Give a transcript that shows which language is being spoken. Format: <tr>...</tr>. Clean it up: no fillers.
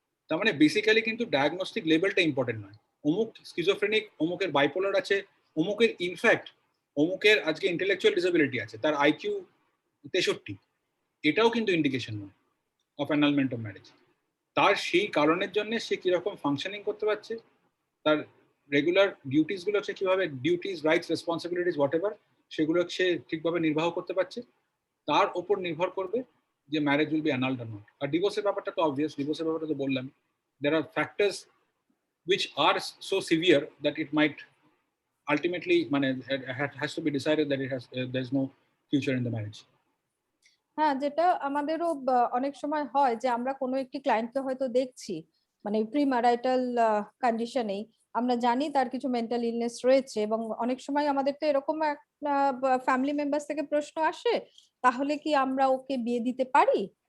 <bn>তার মানে বেসিক্যালি কিন্তু ডায়াগনস্টিক লেভেলটা ইম্পর্টেন্ট নয়। অমুক স্কিজোফ্রেনিক, অমুকের বাইপোলার আছে, অমুকের ইনফ্যাক্ট অমুকের আজকে ইন্টেলেকচুয়াল ডিসেবিলিটি আছে, তার IQ 63, এটাও কিন্তু ইন্ডিকেশন নয় অফ অ্যানালমেন্ট অফ ম্যারেজ। তার সেই কারণের জন্য সে কিরকম ফাংশনিং করতে পারছে, তার রেগুলার ডিউটিস গুলো সে কিভাবে duties, rights, responsibilities what ever সেগুলো সে ঠিকভাবে নির্বাহ করতে পারছে, তার ওপর নির্ভর করবে যে</bn> <en>Marriage will be annulled or not.</en> <bn>আর ডিভোর্সের ব্যাপারটা তো অবভিয়াস, ডিভোর্সের ব্যাপারটা তো বললাম,</bn> <en>there are factors which are so severe that it might ultimately has to be decided that there's no future in the marriage.</en> <bn>হ্যাঁ, যেটা আমাদেরও অনেক সময় হয় যে আমরা কোনো একটি ক্লায়েন্টকে হয়তো দেখছি মানে প্রি ম্যারিটাল কন্ডিশনেই, আমরা জানি তার কিছু মেন্টাল ইলনেস রয়েছে, এবং অনেক সময় আমাদের তো এরকম ফ্যামিলি মেম্বার্স থেকে প্রশ্ন আসে, তাহলে কি আমরা ওকে বিয়ে দিতে পারি?</bn>